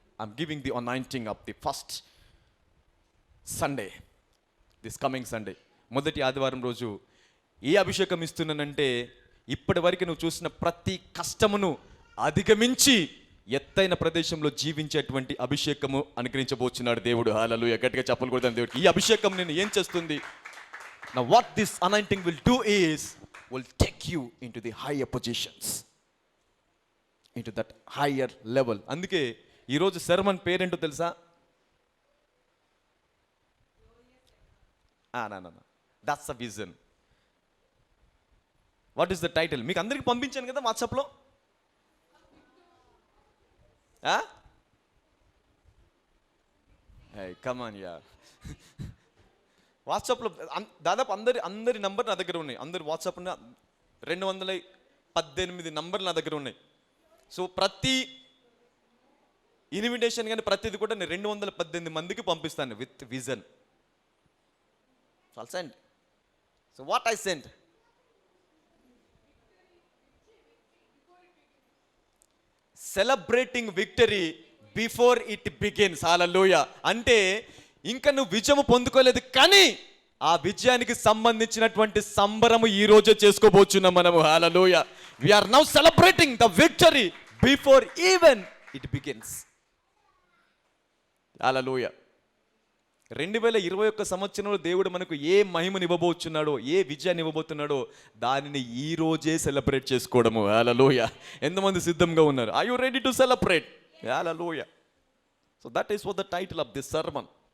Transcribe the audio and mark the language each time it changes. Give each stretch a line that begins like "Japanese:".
English: I'm giving the anointing of the first Sunday, this coming Sunday.
Telugu: మొదటి ఆదివారం రోజు ఏ అభిషేకం ఇస్తున్నానంటే, ఇప్పటి వరకు నువ్వు చూసిన ప్రతి కష్టమును అధిగమించి ఎత్తైన ప్రదేశంలో జీవించేటువంటి అభిషేకము అనుగ్రహించబోతున్నాడు దేవుడు. హల్లెలూయా. గట్టిగా చెప్పలు కొడతాను దేవుడికి. ఈ అభిషేకం నేను ఏం చేస్తుంది?
English: Now what this anointing will do is, will take you into the higher positions, into that higher level.
Telugu: అందుకే ఈరోజు సెర్మన్ పేరేంటో తెలుసా?
English: No. That's a vision. What is the title?
Telugu: మీకు అందరికి పంపించాను కదా వాట్సాప్లో.
English: Come on yeah.
Telugu: వాట్సాప్లో దాదాపు అందరి నంబర్ నా దగ్గర ఉన్నాయి. అందరి వాట్సాప్ 218 నంబర్లు నా దగ్గర ఉన్నాయి. సో ప్రతి ఇన్విటేషన్ కానీ ప్రతిది కూడా నేను 218 మందికి పంపిస్తాను
English: With vision. I'll send. So what I sent? Celebrating victory before it begins. Hallelujah.
Telugu: అంటే ఇంకా నువ్వు విజయం పొందుకోలేదు, కానీ ఆ విజయానికి సంబంధించినటువంటి సంబరము ఈ రోజే చేసుకోబోతున్నాం మనము.
English: Hallelujah. We are now celebrating the victory before even it begins. Hallelujah.
Telugu: 2021 సంవత్సరంలో దేవుడు మనకు ఏ మహిమని ఇవ్వబోతున్నాడో, ఏ విజయాన్ని ఇవ్వబోతున్నాడో దానిని ఈ రోజే సెలబ్రేట్ చేసుకోవడము. హల్లెలూయా. ఎంతమంది సిద్ధంగా ఉన్నారు?
English: Are you ready to celebrate?
Telugu: Hallelujah.
English: So that is what the title of this sermon.